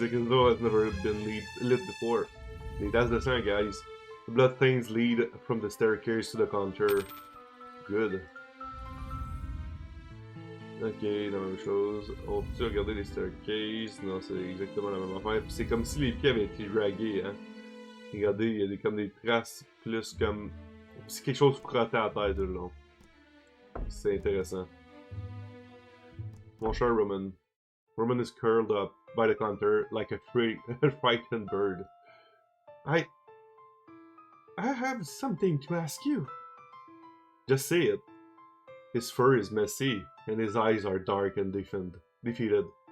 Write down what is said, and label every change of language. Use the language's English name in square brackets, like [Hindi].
[English] A candle has never been lit before. [French] Les tasses de sang, [English] guys. The blood stains lead from the staircase to the counter. Good. [French] Ok, la même chose. On peut regarder les staircases? Non, c'est exactement la même affaire. Puis c'est comme si les pieds avaient été dragués, hein. Regardez, il y a comme des traces plus comme... C'est quelque chose frotté à terre de long. C'est intéressant. Mon cher Roman. [English] Roman is curled up by the counter like a frightened bird. I have something to ask you. Just say it. His fur is messy, and his eyes are dark and defeated.